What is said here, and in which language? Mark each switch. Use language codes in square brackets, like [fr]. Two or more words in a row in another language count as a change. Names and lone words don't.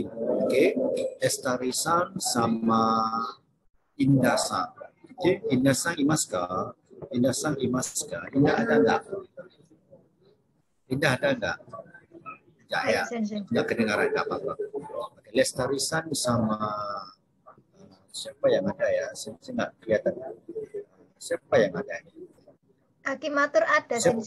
[id] Okay, Estarisan sama Indah-san. [ja] Okay, Indah-san imasu ka? Indahさんいますか? [id] Indah ada enggak? Indah ada enggak? Ya, enggak kedengaran enggak apa-apa. Okay, Lestarisan sama siapa yang ada ya? Saya enggak kelihatan. Siapa yang ada? Akimatur ada, Sensei.